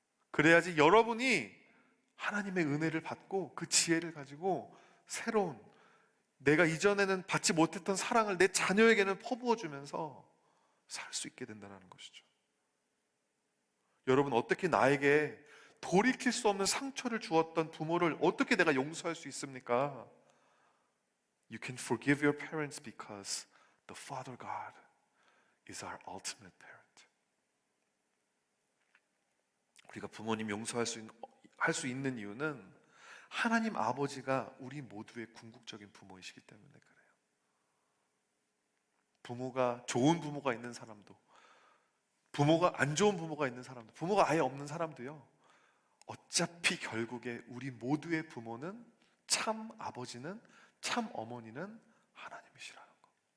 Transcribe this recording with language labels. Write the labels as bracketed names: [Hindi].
[Korean] 그래야지 여러분이 하나님의 은혜를 받고 그 지혜를 가지고 새로운, 내가 이전에는 받지 못했던 사랑을 내 자녀에게는 퍼부어 주면서 살 수 있게 된다는 것이죠. 여러분, 어떻게 나에게 돌이킬 수 없는 상처를 주었던 부모를 어떻게 내가 용서할 수 있습니까? [English] You can forgive your parents because the Father God is our ultimate parent. [Korean] 우리가 부모님 용서할 수 있는 이유는 하나님 아버지가 우리 모두의 궁극적인 부모이시기 때문에 그래요. 부모가 좋은 부모가 있는 사람도, 부모가 안 좋은 부모가 있는 사람도, 부모가 아예 없는 사람도요, 어차피 결국에 우리 모두의 부모는, 참 아버지는, 참 어머니는 하나님이시라는 거.